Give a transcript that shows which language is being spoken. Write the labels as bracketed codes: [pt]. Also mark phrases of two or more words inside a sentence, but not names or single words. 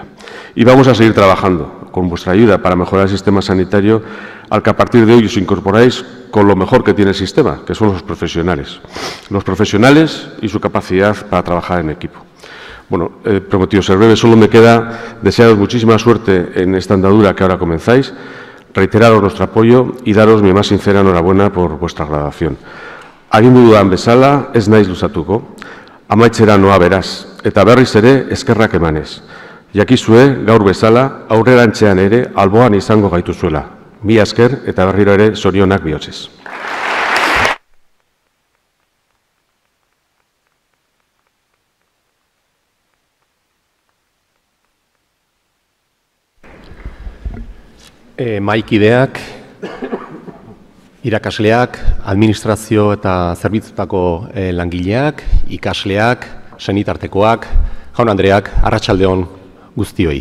[es] Y vamos a seguir trabajando con vuestra ayuda para mejorar el sistema sanitario, al que a partir de hoy os incorporáis con lo mejor que tiene el sistema, que son los profesionales y su capacidad para trabajar en equipo. Bueno, prometido ser breve, solo me queda desearos muchísima suerte en esta andadura que ahora comenzáis, reiteraros nuestro apoyo y daros mi más sincera enhorabuena por vuestra graduación. [eu] Agindu dudan bezala, ez naiz luzatuko, amaitzera noa beraz, eta berriz ere eskerrak emanez. Jakizue, gaur bezala, aurrerantzean ere alboan izango gaituzuela. Mila esker eta berriro ere zorionak bihotzez. Mahaikideak, irakasleak, administrazio eta zerbitzutako langileak, ikasleak, senitartekoak, jaun Andreak, arratsaldeon guztioi.